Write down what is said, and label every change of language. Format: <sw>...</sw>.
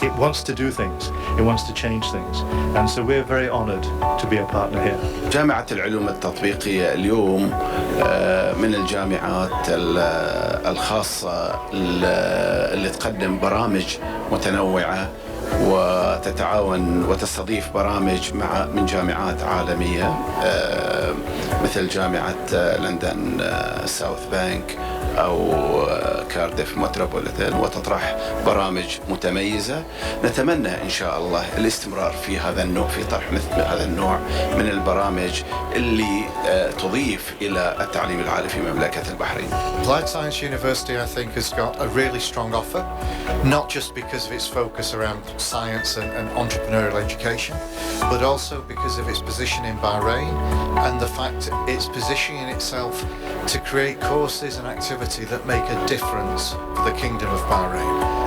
<en>It wants to do things, it wants to change things. And so we're very honored to be a partner here.</en> <ar>جامعة العلوم التطبيقية اليوم من الجامعات الخاصة اللي تقدم برامج متنوعة وتتعاون وتستضيف برامج من جامعات عالمية مثل جامعة لندن ساوث بانك أو كارديف متروبوليتان، وتطرح برامج متميزة. نتمنى إن شاء الله الاستمرار في هذا النوع، في طرح مثل هذا النوع من البرامج اللي تضيف إلى التعليم العالي في مملكة البحرين.</ar> <en>Applied Science University, I think, has got a really strong offer, not just because of its focus around science and entrepreneurial education, but also because of its position in Bahrain and the fact it's positioning itself to create courses and activity that make a difference for the Kingdom of Bahrain.</en>